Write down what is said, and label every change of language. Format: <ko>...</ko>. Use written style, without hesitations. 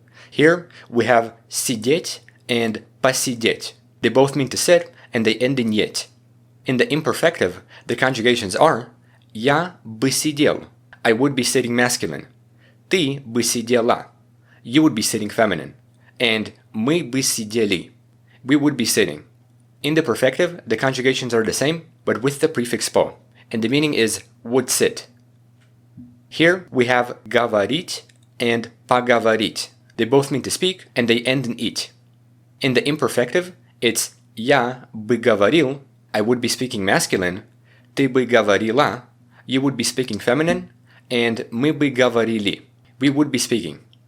<en>Here, we have сидеть and посидеть. They both mean to sit, and they end in ять. In the imperfective, the conjugations are</en> <ru>я бы сидел,</ru> <en>I would be sitting masculine.</en> <ru>Ты бы сидела.</ru> <en>You would be sitting feminine. And</en> <ru>мы бы сидели.</ru> <en>We would be sitting. In the perfective, the conjugations are the same, but with the prefix po, and the meaning is would sit. Here we have говорить and поговорить. They both mean to speak, and they end in it. In the imperfective, it's</en> <ru>я бы говорил,</ru> <en>I would be speaking masculine,</en> <ru>ты бы говорила,</ru> <en>you would be speaking feminine, and</en> <ru>мы бы говорили,</ru> <en>we would be speaking.</en>